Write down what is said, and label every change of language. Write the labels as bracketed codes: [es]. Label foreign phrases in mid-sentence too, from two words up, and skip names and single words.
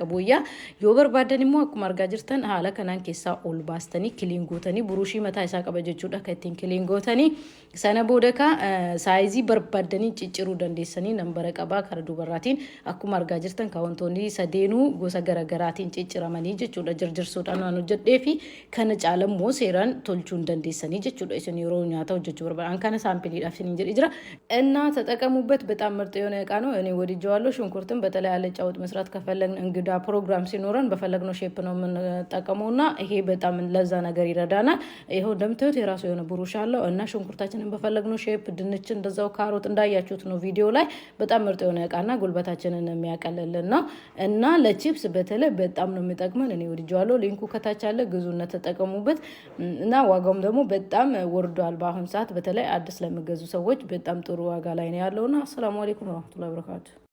[om] qabuuyyaa yoo barbaadan immoo akkuma argaa jirtan haala kanaan keessaa ol baastanii kiliingootanii burushii mataa isaa qaba jechuudha kan ittiin kiliingootanii sana booda ka saayizii barbaadanii cicciruu dandeessanii nambara qabaa karaa dubarraatiin akkuma argaa jirtan ka wantoonni sadeenuu gosa garaagaraatiin cicciraamanii jechuudha jirjirsuudhaan waan hojjedhee fi kana caalammoo seeraan tolchuun dandeessanii jechuudha isin yeroo nyaata hojjechuu barbaadan kana saampiliidhaaf isin jedhi jira እና [am] ተጠቀሙበት በጣም ምርጥ የሆነ እቃ ነው እኔ ወድጄዋለሁ ሽንኩርትን በተለይ አልጫ ወጥ መስራት ከፈለግን እንግዳ ፕሮግራም ሲኖረን በፈለግነው ሼፕ ነው የምንጠቀመውና ይሄ በጣም ለዛ ነገር ይረዳናል ይሄው እንደምታዩት የራሱ የሆነ ብሩሽ አለው እና ሽንኩርታችንን በፈለግነው ሼፕ ድንች እንደዛው ካሮት እንዳያችሁት ነው ቪዲዮ ላይ በጣም ምርጥ የሆነ እቃና ጉልበታችንን የሚያቀልልን ነው እና ለቺፕስ በተለይ በጣም ነው የሚጠቅመን እኔ ወድጄዋለሁ ሊንኩ ከታች አለ ግዙና ተጠቀሙበት እና ዋጋውም ደግሞ በጣም ወርዷል በአሁን ሰዓት በተለይ አዲስ ለሚገዙ ሰዎች በጣም ጥሩ ዋጋ ላይ ነው ያለውና [ar] سلام عليكم ورحمة الله وبركاته